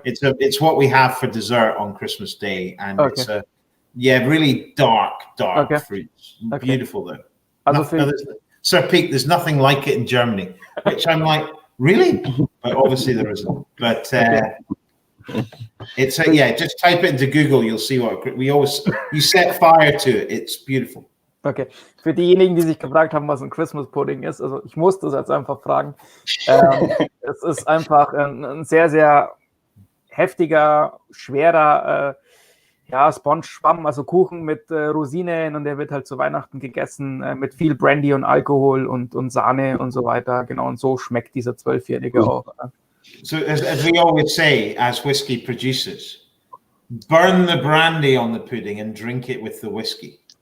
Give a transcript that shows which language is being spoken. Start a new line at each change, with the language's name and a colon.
English: It's what we have for dessert on Christmas Day, and it's really dark fruits. Okay. Beautiful though. Sir Peak, there's nothing like it in Germany, which I'm like. Really? But obviously there isn't. But just type it into Google. You'll see you set fire to it. It's beautiful.
German: Okay, für diejenigen, die sich gefragt haben, was ein Christmas Pudding ist, also ich musste es jetzt einfach fragen. Es ist einfach ein sehr, sehr heftiger, schwerer Sponge-Schwamm, also Kuchen mit Rosinen, und der wird halt zu Weihnachten gegessen mit viel Brandy und Alkohol und Sahne und so weiter. Genau, und so schmeckt dieser 12-Jährige auch.
English: So as we always say as whiskey producers, burn the brandy on the pudding and drink it with the whiskey.